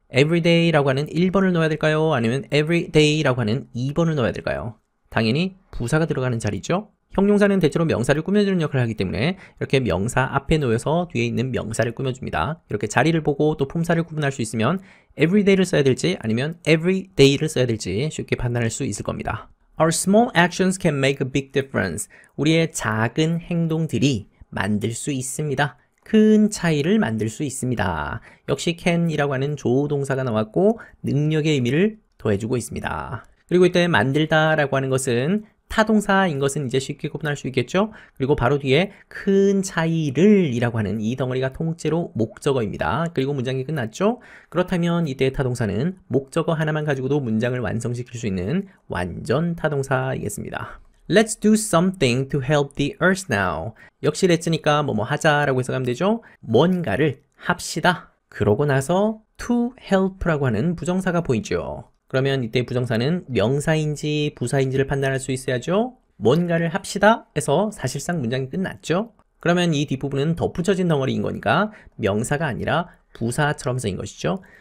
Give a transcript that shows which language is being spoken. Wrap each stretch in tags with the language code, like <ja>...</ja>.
<ko>everyday라고 하는 1번을 넣어야 될까요? 아니면 everyday라고 하는 2번을 넣어야 될까요? 당연히 부사가 들어가는 자리죠. 형용사는 대체로 명사를 꾸며주는 역할을 하기 때문에 이렇게 명사 앞에 놓여서 뒤에 있는 명사를 꾸며줍니다. 이렇게 자리를 보고 또 품사를 구분할 수 있으면 everyday를 써야 될지 아니면 everyday를 써야 될지 쉽게 판단할 수 있을 겁니다.</ko> <en>Our small actions can make a big difference.</en> <ko>우리의 작은 행동들이 만들 수 있습니다. 큰 차이를 만들 수 있습니다. 역시 can이라고 하는 조동사가 나왔고 능력의 의미를 더해주고 있습니다. 그리고 이때 만들다 라고 하는 것은 타동사인 것은 이제 쉽게 구분할 수 있겠죠? 그리고 바로 뒤에 큰 차이를 이라고 하는 이 덩어리가 통째로 목적어입니다. 그리고 문장이 끝났죠? 그렇다면 이때의 타동사는 목적어 하나만 가지고도 문장을 완성시킬 수 있는 완전 타동사이겠습니다.</ko> <en>Let's do something to help the earth now.</en> <ko>역시 let's니까 뭐뭐 하자라고 해석하면 되죠? 뭔가를 합시다. 그러고 나서 to help라고 하는 부정사가 보이죠? 그러면 이때 부정사는 명사인지 부사인지를 판단할 수 있어야죠. 뭔가를 합시다 해서 사실상 문장이 끝났죠. 그러면 이 뒷부분은 덧붙여진 덩어리인 거니까 명사가 아니라 부사처럼 쓰인 것이죠.</ko>